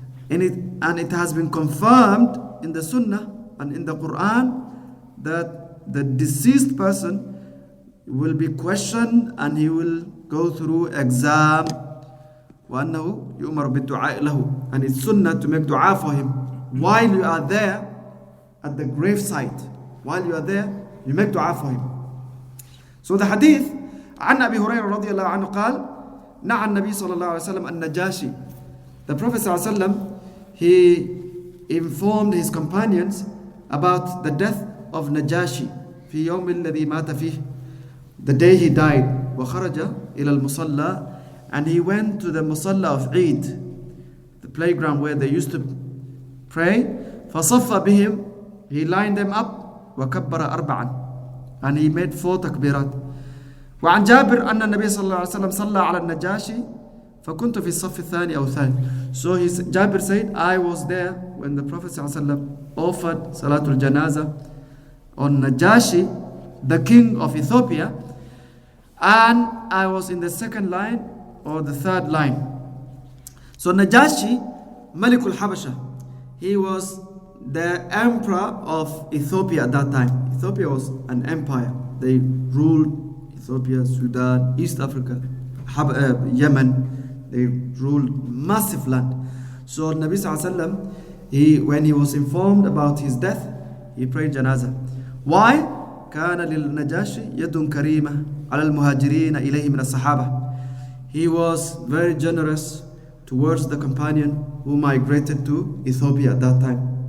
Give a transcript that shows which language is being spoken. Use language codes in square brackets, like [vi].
[en] And it has been confirmed in the Sunnah and in the Quran that the deceased person will be questioned and he will go through exam. [ar] وَأَنَّهُ يُؤْمَرُ بِالدُّعَاءِ لَهُ. [en] And it's Sunnah to make dua for him. While you are there at the grave site, while you are there, you make dua for him. So the hadith, [ar] عن أبي هريرة رضي الله عنه قال نعى النبي صلى الله عليه وسلم النجاشي. [en] The Prophet صلى الله عليه وسلم, he informed his companions about the death of Najashi [ar] في يوم الذي مات فيه, [en] the day he died. [ar] وخرج إلى المصلى, [en] and he went to the musalla of Eid, the playground where they used to pray. [ar] فصف بهم, [en] he lined them up. [ar] وكبر أربعا, [en] and he made 4 takbirat. [ar] وعن جابر أن النبي صلى الله عليه وسلم صلى على النجاشي فكنت في الصف الثاني أو الثالث. [en] So Jabir said, I was there when the Prophet صلى الله عليه وسلم offered Salatul Janazah on Najashi, the king of Ethiopia, and I was in the second line or the third line. So Najashi, Malikul Habasha, he was the emperor of Ethiopia at that time. Ethiopia was an empire. They ruled Ethiopia, Sudan, East Africa, Yemen. They ruled massive land. So Nabi Sallallahu Alaihi Wasallam, when he was informed about his death, he prayed Janazah. Why? [ar] كان للنجاشي يد كريمة على المهاجرين إليه من الصحابة. [en] He was very generous towards the companion who migrated to Ethiopia at that time.